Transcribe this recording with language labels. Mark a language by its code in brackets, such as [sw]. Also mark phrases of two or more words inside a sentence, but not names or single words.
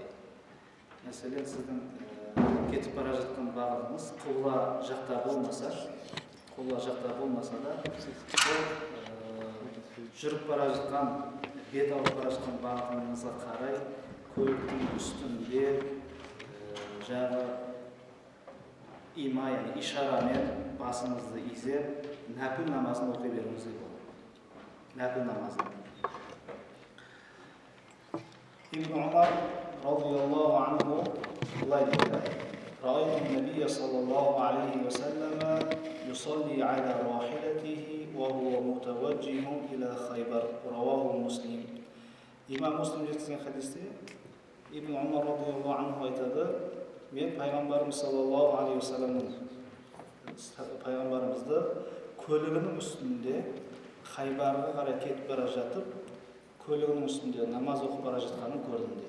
[kk] Мәселен, сіздің кетіп бара жатқан бағытыңыз құбла жақта болмаса да, жүріп бара жатқан, бет алып бара жатқан бағытыңызға қарай көліктің үстінде жағы има, яғни ишарамен басыңызды изеп, нәпіл намазын оқи беруіңізге болады. Нәпіл намазын. Ибн Умар [ar] رضي الله عنه [kk] былай дейді: [ar] رأيت النبي صلى الله عليه وسلم يصلي على راحلته وهو متوجه إلى خيبر. رواه مسلم. [kk] Имам Муслим жеткізген хадисте Ибн Умар [ar] رضي الله عنه [kk] айтады: мен пайғамбарымыз [ar] صلى الله عليه [kk] пайғамбарымызды көлігінің үстінде Хайбарға қарай кетіп бара жатып, көлігінің үстінде намаз оқып бара жатқанын көрдім дейді.